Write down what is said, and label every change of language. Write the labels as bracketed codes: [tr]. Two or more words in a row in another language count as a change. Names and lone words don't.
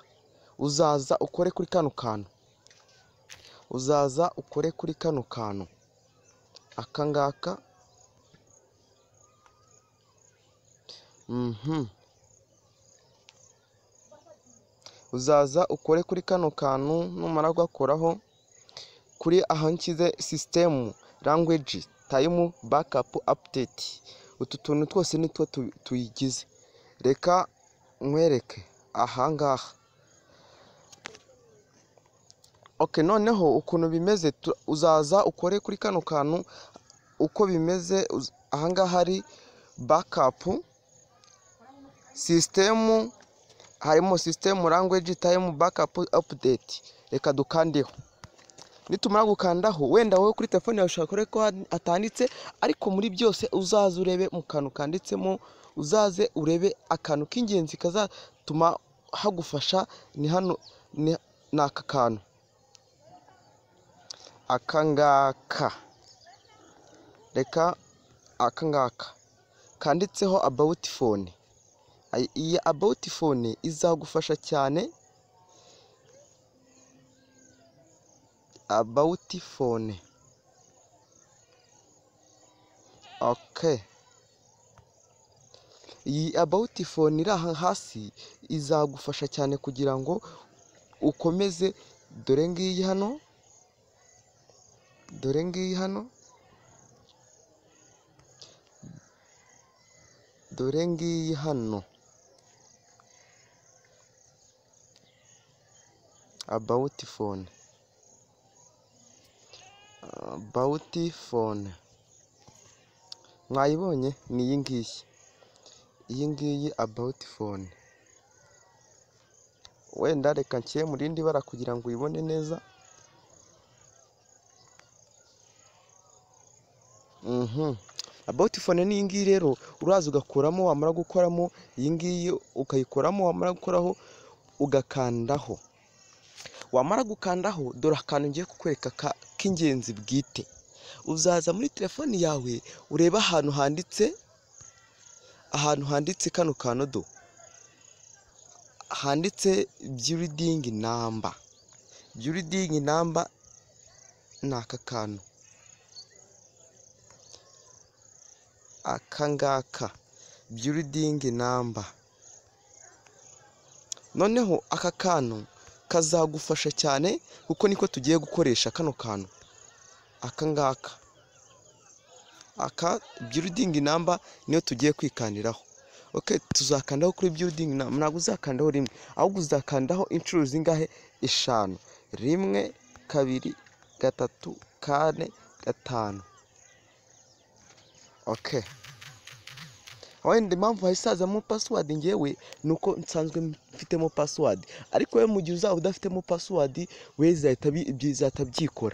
[rw] Uzaza ukore kuri kano kantu, aka ngaka. Uzaza ukore kuri kano kantu, numara gukoraho kuri aho nshyize [en] system language time backup update. [rw] Utu tuntu twose nitwo tuyigize. Reka nkwereke aha ngaha. Okay, noneho ukuntu bimeze uzaza ukore kuri kano kantu uko bimeze. Aha ngaha hari [en] backup system, [rw] harimo [en] system language time backup update. [rw] Reka dukandeho. Nitumara gukandaho, wenda wowe kuri telefone yawe ushaka ko atanditse, ariko muri byose uzaze urebe mu kantu kanditsemo, uzaze urebe akantu k'ingenzi kazatuma hagufasha. Ni hano, ni aka kantu, aka ngaka. Reka aka ngaka kanditseho [en] about phone. [rw] Iyi [en] about phone [rw] izagufasha cyane. [en] About phone. [rw] Okay, iyi [en] about phone [rw] iri aha hasi izagufasha cyane kugira ngo ukomeze. Dore ngiyi hano, dore ngiyi hano, dore ngiyi hano. [en] About phone, about phone. [rw] Mwayibonye? Ni iyi ngiyi, iyi ngiyi [en] about phone. [rw] Wenda reka nshyire mu rindi bara kugira ngo uyibone neza. [en] About phone [rw] ni iyi ngiyi rero. Uraza ugakuramo, wamara gukoramo iyi ngiyi ukayikoramo, wamara gukoraho ugakandaho. Wamara gukandaho, dore akantu ngiye kukwereka k'ingenzi bwite. Uzaza muri telefone yawe ureba ahantu handitse kano kanodo, handitse [en] building number. Building number [rw] ni aka kantu, aka ngaka, [en] building number. [rw] Noneho aka kantu kazagufasha cyane kuko niko tugiye gukoresha kano kantu, aka ngaka. Aka [en] building number [rw] niyo tugiye kwikandiraho. Okay, tuzakandaho kuri [en] building number. [rw] Ntabwo uzakandaho rimwe, ahubwo uzakandaho inshuro zingahe? 5. 1 2 3 4 5. Okay, wenda impamvu hasazamo password ngewe nuko nsanzwe mfitemo password, ariko we mu gihe uzaba udafitemo password we bizahita byikora.